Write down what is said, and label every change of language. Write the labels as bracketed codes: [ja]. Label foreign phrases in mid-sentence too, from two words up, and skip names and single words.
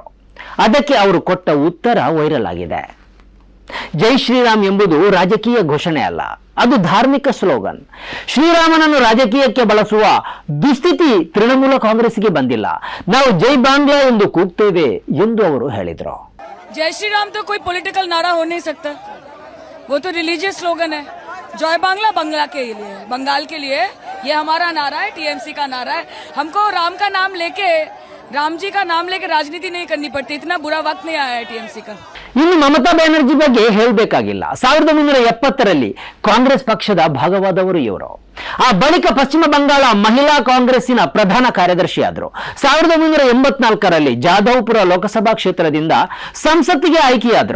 [kn] ಅದಕ್ಕೆ ಅವರು ಕೊಟ್ಟ ಉತ್ತರ ವೈರಲ್ ಆಗಿದೆ. ಜೈ ಶ್ರೀರಾಮ್ ಎಂಬುದು ರಾಜಕೀಯ ಘೋಷಣೆ ಅಲ್ಲ, ಅದು ಧಾರ್ಮಿಕ ಸ್ಲೋಗನ್. ಶ್ರೀರಾಮನನ್ನು ರಾಜಕೀಯಕ್ಕೆ ಬಳಸುವ ದುಸ್ಥಿತಿ ತೃಣಮೂಲ ಕಾಂಗ್ರೆಸ್ಗೆ ಬಂದಿಲ್ಲ. ನಾವು ಜೈ ಬಾಂಗ್ಲಾ ಎಂದು ಕೂಗ್ತೇವೆ ಎಂದು ಅವರು ಹೇಳಿದರು. [hi] जय श्री राम तो कोई पॉलिटिकल नारा हो नहीं सकता, वो तो [en] religious slogan [hi] है. जय बांग्ला बंगला के लिए, बंगाल के लिए ये हमारा नारा है, टीएमसी का नारा है। हमको राम का नाम लेके, राम जी का नाम लेके राजनीति नहीं करनी पड़ती, इतना बुरा वक्त नहीं आया है टीएमसी का। [kn] ಇನ್ನು ಮಮತಾ ಬ್ಯಾನರ್ಜಿ ಬಗ್ಗೆ ಹೇಳಬೇಕಾಗಿಲ್ಲ. 1970ರಲ್ಲಿ ಕಾಂಗ್ರೆಸ್ ಪಕ್ಷದ ಭಾಗವಾದವರು ಇವರು. ಆ ಬಳಿಕ ಪಶ್ಚಿಮ ಬಂಗಾಳ ಮಹಿಳಾ ಕಾಂಗ್ರೆಸ್ಸಿನ ಪ್ರಧಾನ ಕಾರ್ಯದರ್ಶಿಯಾದರು. 1984ರಲ್ಲಿ ಜಾಧವ್ಪುರ ಲೋಕಸಭಾ ಕ್ಷೇತ್ರದಿಂದ ಸಂಸತ್ತಿಗೆ ಆಯ್ಕೆಯಾದರು.